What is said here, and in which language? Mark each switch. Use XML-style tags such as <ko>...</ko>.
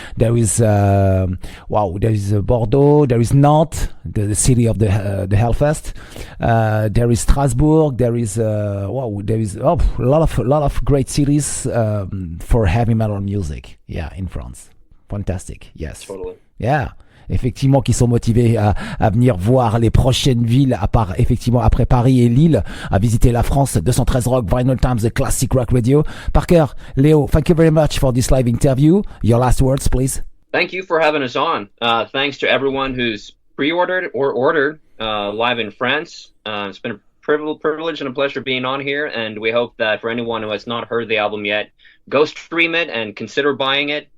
<en>There is there is Bordeaux. There is Nantes, the city of the Hellfest. There is Strasbourg. There is a lot of great cities for heavy metal music. Yeah, in France. Fantastic. Yes. Totally. Yeah.</en> <fr>Effectivement, qui sont motivés à venir voir les prochaines villes, à part effectivement après Paris et Lille, à visiter la France.</fr> <en>213 Rock, Vinyl Times, the Classic Rock Radio. Parker, Leo, thank you very much for this live interview. Your last words, please. Thank you for having us on. Thanks to everyone who's pre-ordered or ordered live in France. It's been a privilege and a pleasure being on here, and we hope that for anyone who has not heard the album yet, go stream it and consider buying it.</en>